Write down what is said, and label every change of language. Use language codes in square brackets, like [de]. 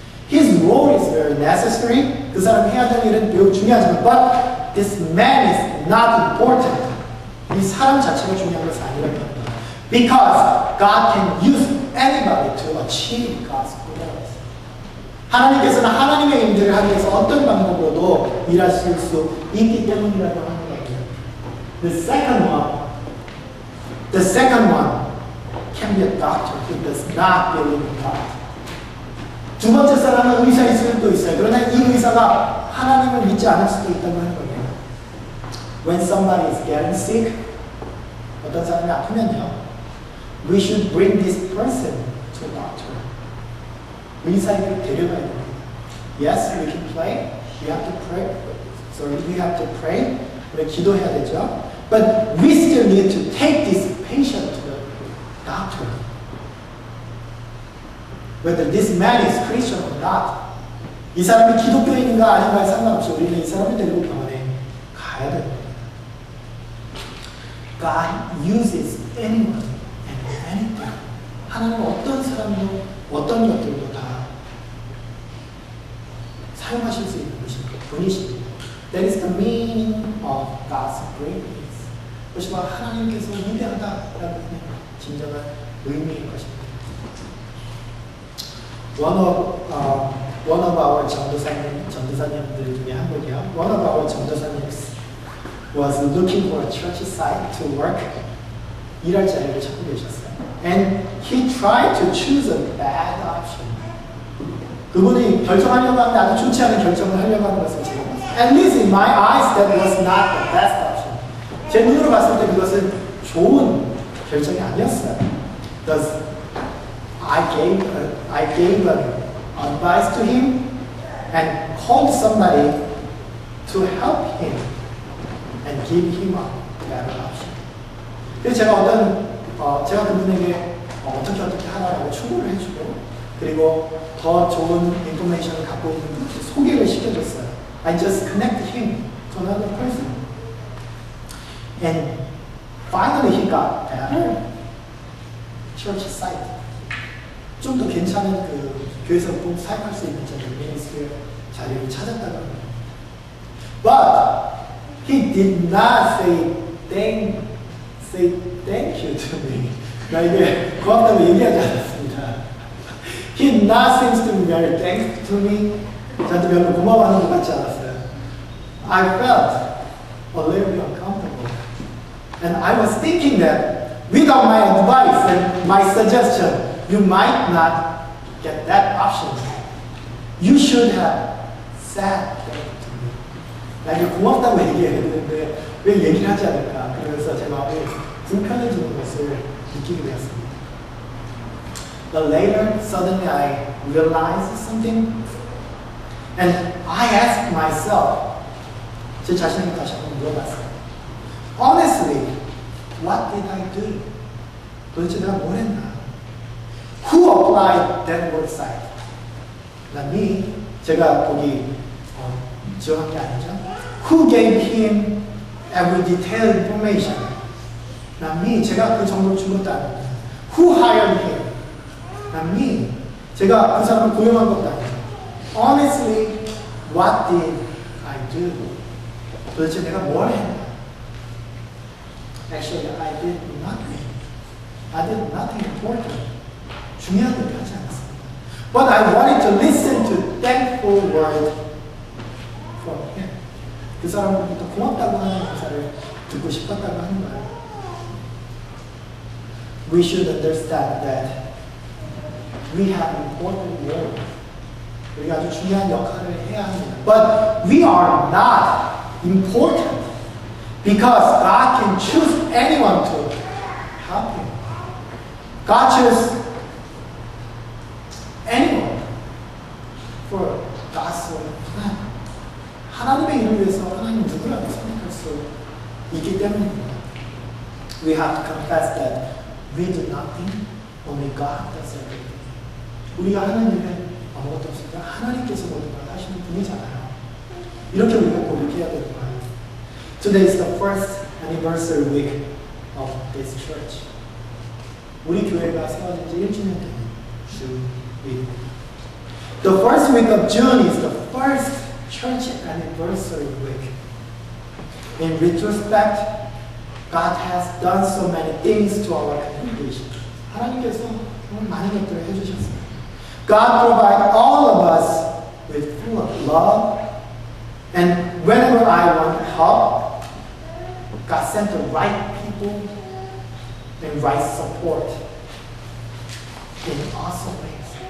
[en] His role is very necessary. [ko] 그 사람이 해야 될 일은 매우 중요하지만, [en] but this man is not important. [ko] 이 사람 자체가 중요한 것은 아니라는 겁니다. [en] Because God can use anybody to achieve God's goals. [ko] 하나님께서는 하나님의 일들을 하기 위해서 어떤 방법으로도 일하실 수 있기 때문이라고 하는 겁니다. [en] The second one can be a doctor who does not believe in God. [ko] 두 번째 사람은 의사일 수도 있어요. 그러나 이 의사가 하나님을 믿지 않을 수도 있다고 하는 겁니다. [en] When somebody is getting sick, [ko] 어떤 사람이 아프면요, [en] we should bring this person to a doctor. [ko] 의사에게 데려가야 됩니다. [en] Yes, we can pray. We have to pray So we have to pray. [ko] 우리 기도해야 되죠. [en] But we still need to take this patient to the doctor. Whether this man is Christian or not. [ko] 이 사람이 기독교인인가 아닌가에 상관없이 우리는 이 사람을 데리고 병원에 가야 됩니다. [en] God uses anyone and anything. [ko] 하나님은 어떤 사람도 어떤 것들도 다 사용하실 수 있는 분이십니다. [en] That is the meaning of God's greatness. [ko] 그것이 바로 하나님께서 위대하다라는 진정한 의미인 것입니다. [en] One of our [ko] 전도사님들 중에 한 분이요. [en] One of our 전도사님 was looking for a church site to work. [ko] 일할 자리를 찾고 계셨어요. [en] And he tried to choose a bad option. [ko] 그분이 결정하려고 하는데 아주 좋지 않은 결정을 하려고 하는 것을 제가 봤어요. [en] At least in my eyes, that was not the best option. [ko] 제 눈으로 봤을 때 그것은 좋은 결정이 아니었어요. [en] Thus, I gave advice to him and called somebody to help him and give him a better option. [ko] 그래서 제가 그분에게 어떻게 하라고 추구를 해주고 그리고 더 좋은 인포메이션을 갖고 있는 소개를 시켜줬어요. [en] I just connected him to another person. And finally he got better church site. [ko] 좀 더 괜찮은 그 교회에서 꼭 사용할 수 있는 미니스트리 자리를 찾았다고 합니다. [en] But he did not say thank you to me. [ko] 나에게 고맙다고 얘기하지 않았습니다. [en] He did not seem to be very thankful to me. [ko] 저한테 별로 고마워하는 것 같지 않았어요. [en] I felt a little bit uncomfortable. And I was thinking that without my advice and my suggestion, you might not get that option. You should have said thank you to me. [ko] 나에게 고맙다고 얘기해야 되는데 왜 얘기를 하지 않을까? 그래서 제 마음이 불편해지는 것을 느끼게 되었습니다. [en] But later, suddenly I realized something. And I asked myself, [ko] 제 자신에게 다시 한번 물어봤어요. [en] Honestly, what did I do? [ko] 도대체 내가 뭘 했나? [en] Who applied that work site? Not me. [ko] 제가 거기 지원한 게 아니죠. [en] Who gave him every detailed information? Not me. [ko] 제가 그 정보를 준 것도 아닙니다. [en] Who hired him? Not me. [ko] 제가 그 사람을 고용한 것도 아닙니다. [en] Honestly, what did I do? [ko] 도대체 내가 뭘 했나? [en] Actually, I did nothing. I did nothing important. [ko] 중요한 일을 하지 않았습니다. [en] But I wanted to listen to thankful word from him. [ko] 그 사람으로부터 고맙다고 하는 인사를 듣고 싶었다고 하는 거예요. [en] We should understand that we have important role. [ko] 우리가 아주 중요한 역할을 해야 합니다. [en] But we are not important because God can choose anyone to help him. God chose anyone for God's plan. [ko] 하나님의 일을 위해서 하나님 누구라도 선택할 수 있기 때문입니다. [en] We have to confess that we do nothing, only God does everything. [ko] 우리가 하는 일은 아무것도 없습니다. 하나님께서 모든 걸 하시는 분이잖아요. 이렇게 우리가 고백해야 되는 거예요. [en] Today is the first anniversary week of this church. [ko] 우리 교회가 세워진 지 1주년 되는 주입니다. [en] The first week of June is the first church anniversary week. In retrospect, God has done so many things to our congregation. [ko] 하나님께서 많은 것들을 해주셨습니다. [en] God provides all of us with full of love, and whenever I want help, God sent the right people and right support in awesome ways.